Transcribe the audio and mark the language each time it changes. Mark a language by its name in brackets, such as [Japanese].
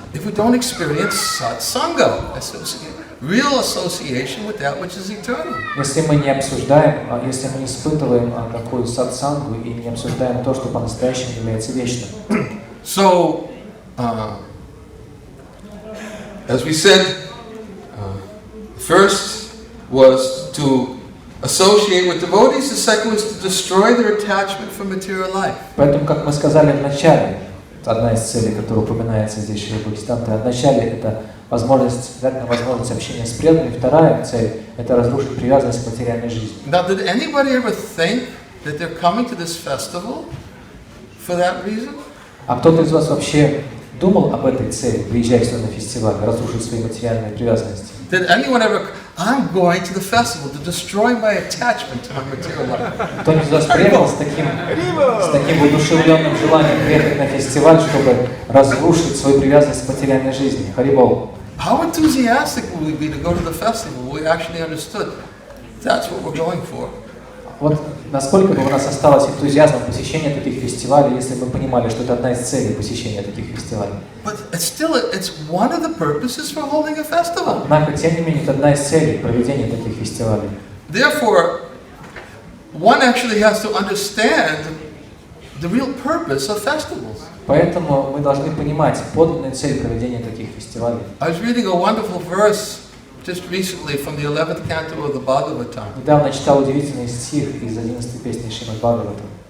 [English] If we don't experience satsanga, real association with that which is eternal. [Russian] Если мы не обсуждаем, если мы не испытываем такую сатсангу и не обсуждаем то, что по-настоящему является вечным. [English] So, as we said, first was to associate with devotees, the second was to destroy their attachment for material life. [Russian] Поэтому, как мы сказали в начале, одна из целей, которая упоминается здесь в Бхактивиданте, в начале это возможность общения с преданными. Вторая цель – это разрушить привязанность к материальной жизни. [English] Now, did anybody ever think that they're coming to this festival for that reason? [Russian] А кто-то из вас вообще думал об этой цели, приезжая сюда на фестиваль, разрушить свои материальные привязанности? [English] Did anyone ever, I'm going to the festival to destroy my attachment to my material life? [Russian] Кто-нибудь из вас приехал с таким воодушевленным желанием приехать на фестиваль, чтобы разрушить свою привязанность к материальной жизни? [Sanskrit] Харибол. [English] How enthusiastic would we be to go to the festival? We actually understood that's what we're going for. [Russian] Вот насколько бы у нас осталось энтузиазма посещения таких фестивалей, если бы мы понимали, что это одна из целей посещения таких фестивалей. [English] But it's one of the purposes for holding a festival. [Russian] Однако, тем не менее, это одна из целей проведения таких фестивалей. [English] Therefore, one actually has to understand the real purpose of festivals. [Russian] Поэтому мы должны понимать подлинную цель проведения таких фестивалей. [English] I was reading a wonderful verse just recently from the 11th canto of the Bhagavatam. [Russian] Недавно читал удивительный стих из 11-й песни Шримад Бхагаватам.